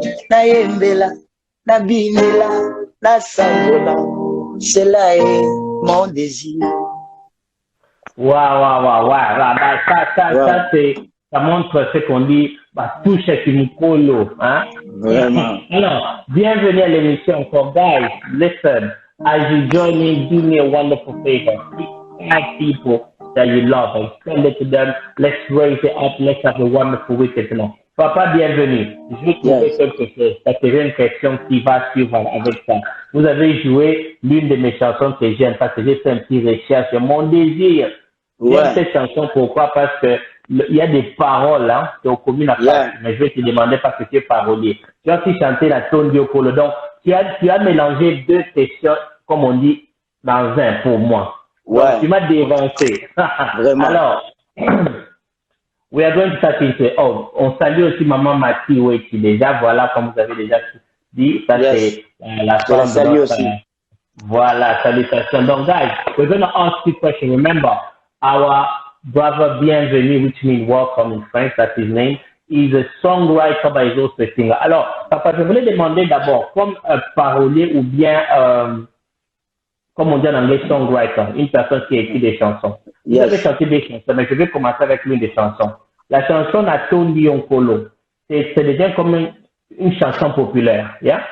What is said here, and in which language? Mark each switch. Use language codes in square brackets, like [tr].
[ln] Na yembela, na binela, na sangola, [fr] cela est mon désir. Waouh. Ça, ça montre ce qu'on dit, touche Kimukolo, hein? Vraiment. Alors, bienvenue à l'émission. [en] So, guys, listen, as you join me, do me a wonderful favor. Tag people that you love and send it to them. Let's raise it up. Let's have a wonderful weekend. [fr] Papa, bienvenue. Je vais trouver quelque chose. Ça serait une question qui va suivre avec ça. Vous avez joué l'une de mes chansons que j'aime parce que j'ai fait un petit recherche. Mon désir. J'aime cette chanson. Pourquoi? Parce que il y a des paroles hein, qui ont commis la place. Mais je vais te demander parce que tu es parolier. Tu as aussi chanté la Tone Diokolo. Donc, tu as mélangé deux questions, comme on dit, dans un pour moi. Donc, tu m'as dévancé. Vraiment. [en] Alors, we are going to start into it. [fr] Oh, on salue aussi Maman Mati Oueti déjà. Voilà, comme vous avez déjà dit, ça c'est la femme. Salut aussi. Voilà, salutations. [en] Donc, guys, we're going to ask you a question. Remember, our brother Bienvenu, which means welcome in French, that's his name, is a songwriter, but he's also a singer. [fr] Alors, papa, je voulais demander d'abord, comme parolier ou bien, comme on dit en anglais, songwriter, une personne qui écrit des chansons. Vous avez chanté des chansons, mais je vais commencer avec l'une des chansons. La chanson Natone Diokolo, c'est déjà comme une chanson populaire, yeah?